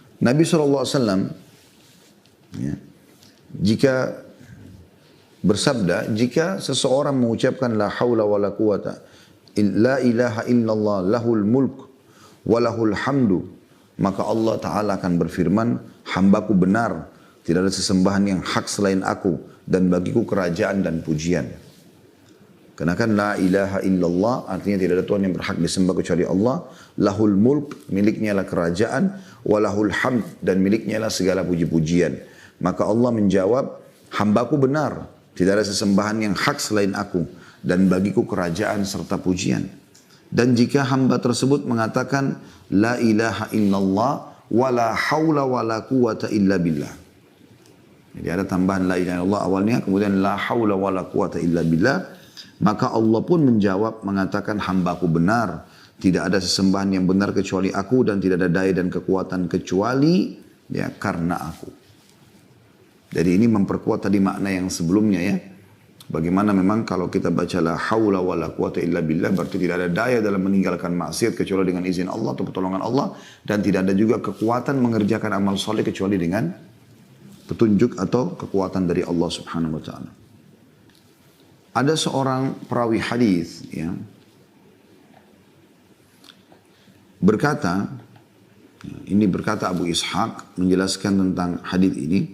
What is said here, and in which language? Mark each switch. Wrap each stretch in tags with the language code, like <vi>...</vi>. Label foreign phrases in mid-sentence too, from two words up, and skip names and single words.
<id>Nabi SAW ya, jika bersabda, jika seseorang mengucapkan</id> <ar>لا حول ولا قوة لا إله إلا الله له الملك وله الحمد,</ar> <id>maka Allah Ta'ala akan berfirman, hambaku benar, tidak ada sesembahan yang hak selain aku, dan bagiku kerajaan dan pujian. Karena kan</id> <ar>لا إله إلا الله</ar> <id>artinya tidak ada Tuhan yang berhak disembah kecuali Allah.</id> <ar>له الملك,</ar> <id>miliknya lah kerajaan.</id> <ar>وله الحمد,</ar> <id>dan miliknya lah segala puji-pujian. Maka Allah menjawab, hambaku benar, tidak ada sesembahan yang hak selain aku, dan bagiku kerajaan serta pujian. Dan jika hamba tersebut mengatakan</id> <ar>لا إله إلا الله ولا حول ولا قوة إلا بالله.</ar> <id>Jadi ada tambahan</id> <ar>لا إله إلا الله</ar> <id>awalnya, kemudian</id> <ar>لا حول ولا قوة إلا بالله.</ar> <id>Maka Allah pun menjawab mengatakan, hambaku benar, tidak ada sesembahan yang benar kecuali aku, dan tidak ada daya dan kekuatan kecuali ya karena aku. Jadi ini memperkuat tadi makna yang sebelumnya ya. Bagaimana memang kalau kita baca</id> <ar>لا حول ولا قوة إلا بالله,</ar> <id>berarti tidak ada daya dalam meninggalkan maksiat kecuali dengan izin Allah atau pertolongan Allah. Dan tidak ada juga kekuatan mengerjakan amal soleh kecuali dengan petunjuk atau kekuatan dari Allah</id> <ar>سبحانه وتعالى.</ar> <id>Ada seorang perawi hadis ya, berkata, ini berkata Abu Ishaq menjelaskan tentang hadis ini.</id>